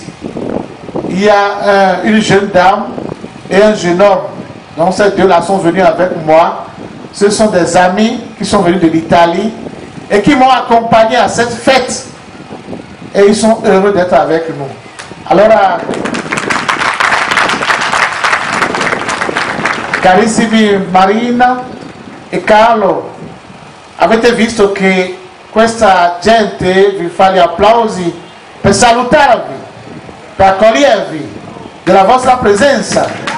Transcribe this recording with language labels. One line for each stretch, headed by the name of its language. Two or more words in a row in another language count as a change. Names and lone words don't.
French: Il y a une jeune dame et un jeune homme. Donc ces deux-là sont venus avec moi. Ce sont des amis qui sont venus de l'Italie et qui m'ont accompagné à cette fête. Et ils sont heureux d'être avec nous. Alors,
Italian: carissimi Marina e Carlo, avete visto che questa gente vi fa gli applausi per salutarvi, per accogliervi della vostra presenza.